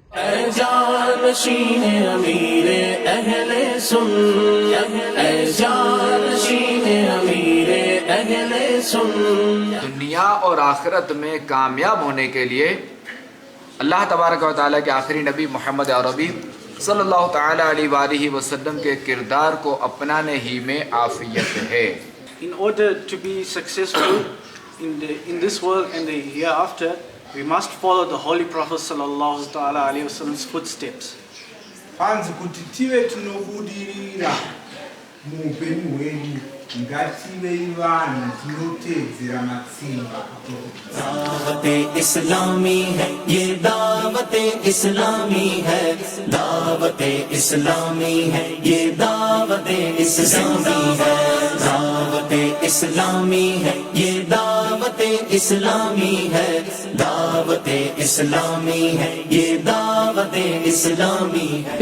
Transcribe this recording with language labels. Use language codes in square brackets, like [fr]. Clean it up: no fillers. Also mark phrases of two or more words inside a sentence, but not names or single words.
[ur] اے جانشین امیر اہل سنت، اے جانشین امیر اہل سنت۔ دنیا اور آخرت میں کامیاب ہونے کے لیے [ar] اللہ تبارک و تعالیٰ [ur] کے آخری نبی محمد عربی [ar] صلی اللہ تعالیٰ علیہ وآلہ وسلم [ur] کے کردار کو اپنانے ہی میں عافیت ہے۔ [en] In order to be successful in this world and the hereafter, we must follow the Holy Prophet [ar] صلى الله تعالى عليه وسلم [en] footsteps. [sn] Panzi kuti tive tinobudirira muupenyu hwedu ngativei vanhu tinotedzera matsimba [ur] دعوت اسلامی ہے یہ دعوت اسلامی ہے، دعوت اسلامی ہے یہ دعوت اسلامی ہے، دعوت اسلامی ہے یہ دعوت اسلامی ہے، دعوت اسلامی ہے یہ دعوت اسلامی ہے۔